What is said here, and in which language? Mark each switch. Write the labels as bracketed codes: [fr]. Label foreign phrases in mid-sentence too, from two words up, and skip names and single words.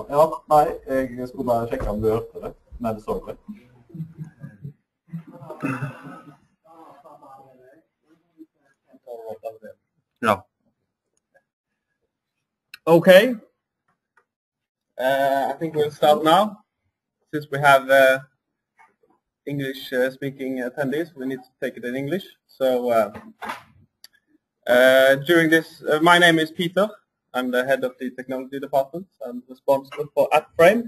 [no] Ja, nei, jeg skulle bare sjekke om du hørte det, men det så det. Ja. [en] Okay. I think we'll start now. Since we have English-speaking attendees, we need to take it in English. So during this, my name is Peter. I'm the head of the technology department. I'm responsible for Appframe.